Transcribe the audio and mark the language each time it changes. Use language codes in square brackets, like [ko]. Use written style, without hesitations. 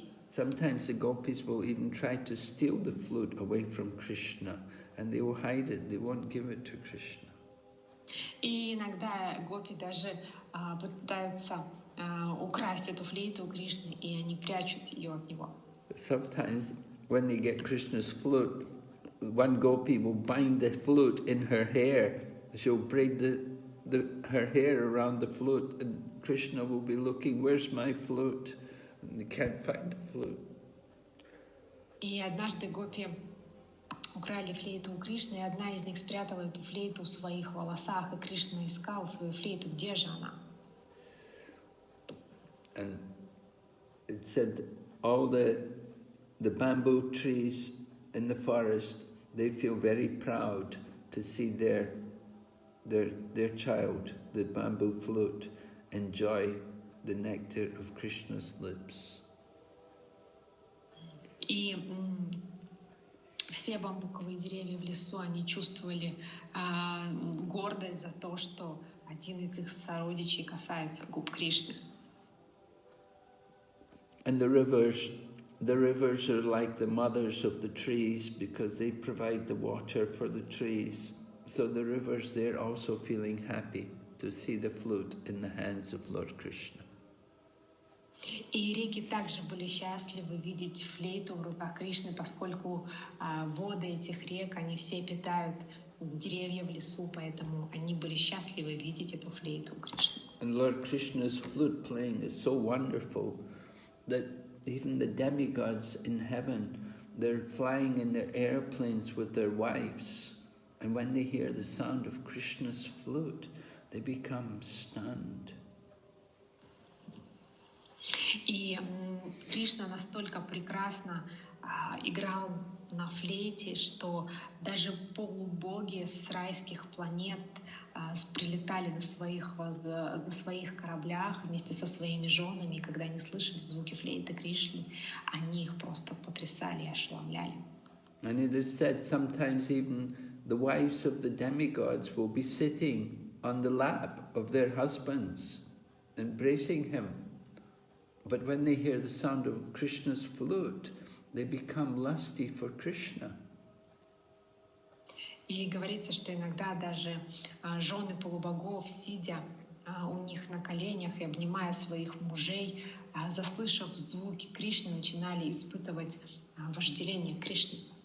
[en] Sometimes the gopis will even try to steal the flute away from Krishna, and they will hide it. They won't give it to Krishna. [ru] И иногда гопи даже пытаются украсть эту флейту у Кришны, и они прячут ее от него. [en] Sometimes when they get Krishna's flute, one gopi will bind the flute in her hair. She'll braid her hair around the flute, and Krishna will be looking, where's my flute? And they can't find the flute. [ru] И однажды гопи украли флейту у Кришны, и одна из них спрятала эту флейту в своих волосах, и Кришна искал свою флейту, где же она? [en] And it said all the bamboo trees in the forest, they feel very proud to see their child, the bamboo flute, enjoy the nectar of Krishna's lips. [ru] И все бамбуковые деревья в лесу, они чувствовали гордость за то, что один из их сородичей касается губ Кришны. [en] And the rivers are like the mothers of the trees because they provide the water for the trees. So the rivers, they're also feeling happy to see the flute in the hands of Lord Krishna. [ru] И реки также были счастливы видеть флейту в руках Кришны, поскольку воды этих рек, они все питают деревья в лесу, поэтому они были счастливы видеть эту флейту у Кришны. [en] And Lord Krishna's flute playing is so wonderful that even the demigods in heaven, they're flying in their airplanes with their wives. And when they hear the sound of Krishna's flute, they become stunned. [ru] И Кришна настолько прекрасно играл на флейте, что даже полубоги с райских планет прилетали на своих кораблях вместе со своими женами, и когда они слышали звуки флейты Кришны, они их просто потрясали и ошеломляли. [en] And it is said sometimes even the wives of the demigods will be sitting on the lap of their husbands, embracing him. But when they hear the sound of Krishna's flute, they become lusty for Krishna. [ru] И говорится, что иногда даже жены полубогов, сидя у них на коленях и обнимая своих мужей, заслышав звуки Кришны, начинали испытывать вожделение к Кришне.